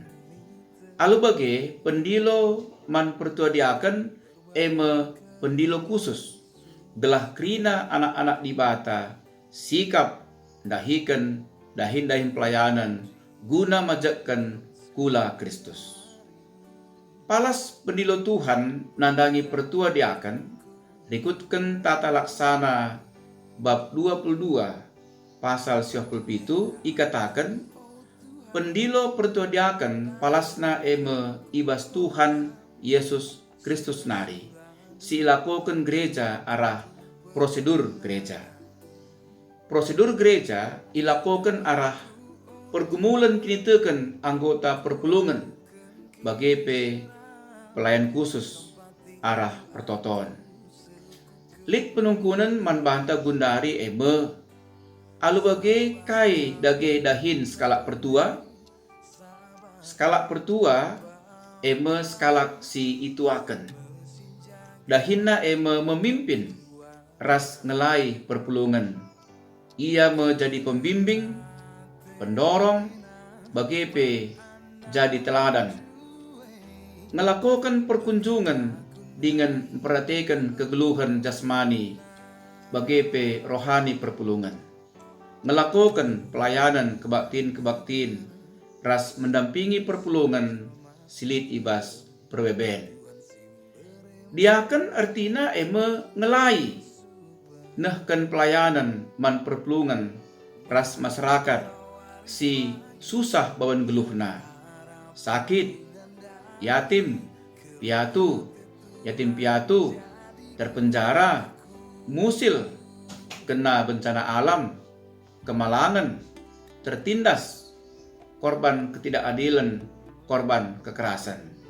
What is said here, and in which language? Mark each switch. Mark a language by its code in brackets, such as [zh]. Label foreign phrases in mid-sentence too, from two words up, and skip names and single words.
[btx] Alu bage pendilo man pertuadiakan pendilo khusus gelah krina anak-anak dibata sikap dahikan dahin pelayanan guna majakkan kula Kristus. Palas pendilo Tuhan nandangi pertuadiakan rikutkan tata laksana bab 22 pasal 97 ikatakan pendilo pertuadiakan palasna ibas Tuhan Yesus Kristus nari. Si ilakokan gereja arah prosedur gereja. Prosedur gereja ilakokan arah pergumulan kinitekan anggota perpulungan bagi pelayan khusus arah pertoton. Lik penungkunan manbanta gundari alu bage kai dage dahin skalak pertua. Skalak pertua skalak si itu akan. Dahinna memimpin ras ngelai perpulungan. [id] Ia menjadi pembimbing, pendorong, bagi jadi teladan. Ngelakukan perkunjungan dengan memperhatikan kegeluhan jasmani bagi rohani perpulungan. [btx] Melakukan pelayanan kebaktin ras mendampingi perpulungan silit ibas perweben. Diakan artina ngelai nahkan pelayanan man perpulungan ras masyarakat si susah bawan geluhna, sakit, yatim piatu, terpenjara, musil, kena bencana alam, kemalangan, tertindas, korban ketidakadilan, korban kekerasan.